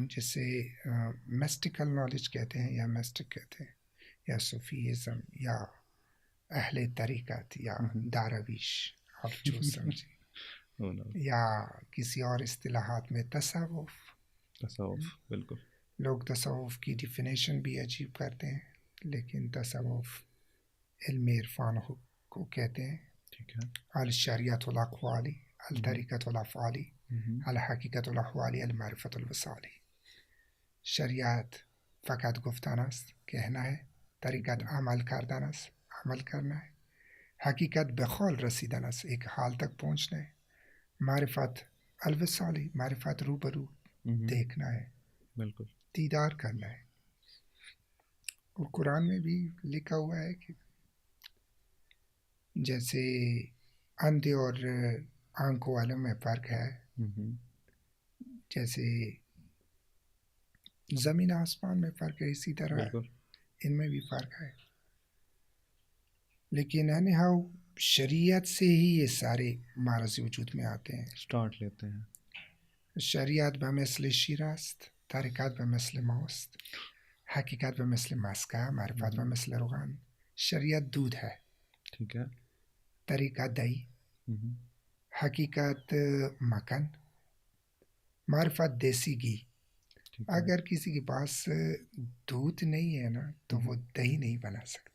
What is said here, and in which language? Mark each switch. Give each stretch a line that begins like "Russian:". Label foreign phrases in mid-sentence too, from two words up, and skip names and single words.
Urdu: جسے
English: mystical knowledge
Urdu: کہتے ہیں یا مسٹک کہتے ہیں، یا صوفیزم یا اہل طریقت یا دارویش، آپ جو سمجھیں، یا کسی اور اصطلاحات میں تصوف. تصوف بالکل. لوگ تصوف کی ڈیفینیشن بھی عجیب کرتے ہیں، لیکن تصوف علم عرفان کو کہتے ہیں. ٹھیک ہے.
Arabic: الشریعت الاقوالی، الطریقت الافعالی، الحقیقت الاحوالی، المعرفت الوصالی.
Persian: شریعت فقط گفتن است،
Urdu: کہنا ہے.
Persian: طریقت عمل کردن است،
Urdu: عمل کرنا ہے.
Persian: حقیقت بقول رسیدن است،
Urdu: ایک حال تک پہنچنا ہے.
Arabic: معرفت الوصالی،
Urdu: معرفت روبرو دیکھنا ہے، بالکل دیدار کرنا ہے. اور قرآن میں بھی لکھا ہوا ہے کہ جیسے اندھے اور آنکھوں والوں میں فرق ہے، جیسے زمین آسمان میں فرق ہے، اسی طرح ان میں بھی فرق ہے. لیکن انہاؤ شریعت سے ہی یہ سارے معرض وجود میں آتے ہیں. سٹارٹ لیتے ہیں.
Persian: شریعت بمثل شیر است، طریقت بمثل ماست، حقیقت بمثل مسکہ، معرفت بمثل روغن.
Urdu: شریعت دودھ ہے، ٹھیک ہے. طریقت دہی، حقیقت مکھن، معرفت دیسی گھی. اگر کسی کے پاس دودھ نہیں ہے نا تو وہ دہی نہیں بنا سکتا.